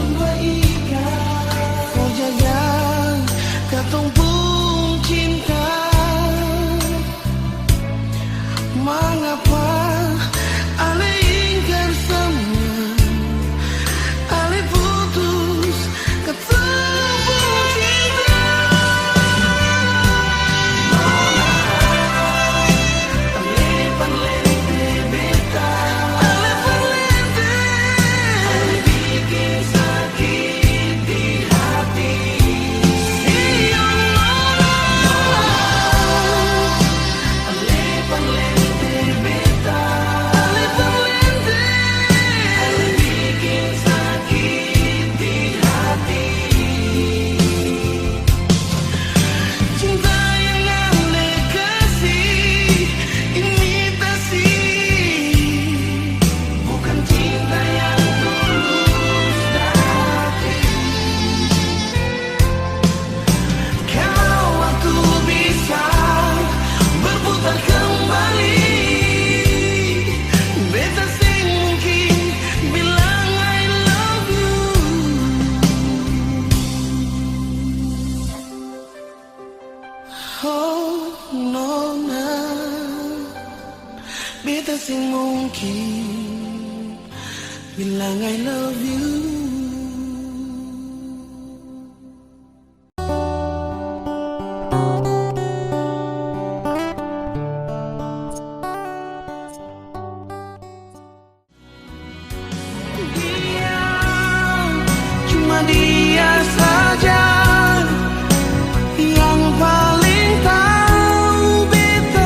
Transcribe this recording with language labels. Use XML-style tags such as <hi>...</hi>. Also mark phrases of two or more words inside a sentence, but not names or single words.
<abs>kau jaga katong pun cinta. Mengapa ale ingkar semua, ale putus katong pun cinta. Ale palente beta, ale palente, ale bikin sakit di hati. Iyo Nona, ale palente beta, ale palente, ale bikin sakit di hati. Cinta yang ale kasih imitasi, bukan cinta yang tulus hati. Kalau waktu bisa berputar kembali, beta sing mungkin bilang</abs> <en>I love you.</en> <abs>Oh Nona, beta sing mungkin bilang</abs> <en>I love you.</en> <abs>Dia, cuma dia saja yang paling tahu beta.</abs>